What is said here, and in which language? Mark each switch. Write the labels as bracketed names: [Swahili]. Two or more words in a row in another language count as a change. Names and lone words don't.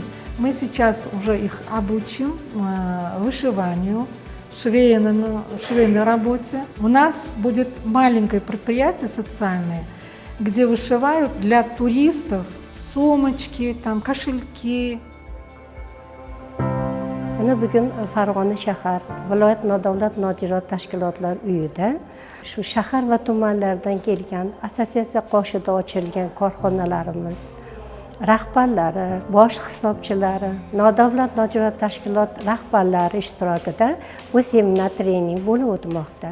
[Russian] Мы сейчас уже их обучим вышиванию, швейной работе. У нас будет маленькое предприятие социальное, где вышивают для туристов сумочки, там, кошельки. [Uzbek] Bugun Farg'ona shahar viloyat nodavlat nojo'ra tashkilotlar uyida shu shahar va tumanlardan kelgan assotsiatsiya qoshida ochilgan korxonalarimiz rahbarlari, bosh hisobchilari, nodavlat nojo'ra tashkilot rahbarlari ishtirokida bu seminar trening bo'lib o'tmoqda.